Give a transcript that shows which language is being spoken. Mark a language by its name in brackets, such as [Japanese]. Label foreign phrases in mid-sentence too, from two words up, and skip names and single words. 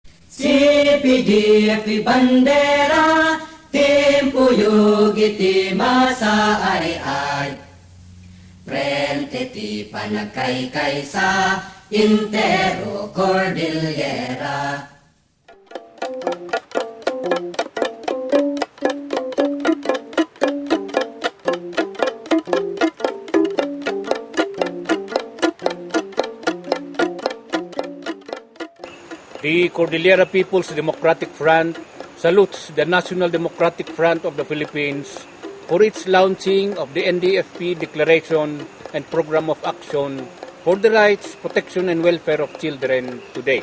[Iloko] CPDF bandera, timpuyog iti masaay-ay. Frente ti panagkaykay sa Intero Cordillera. [English] The Cordillera People's Democratic Front salutes the National Democratic Front of the Philippines for its launching of the NDFP Declaration and Program of Action for the Rights, Protection, and Welfare of Children today.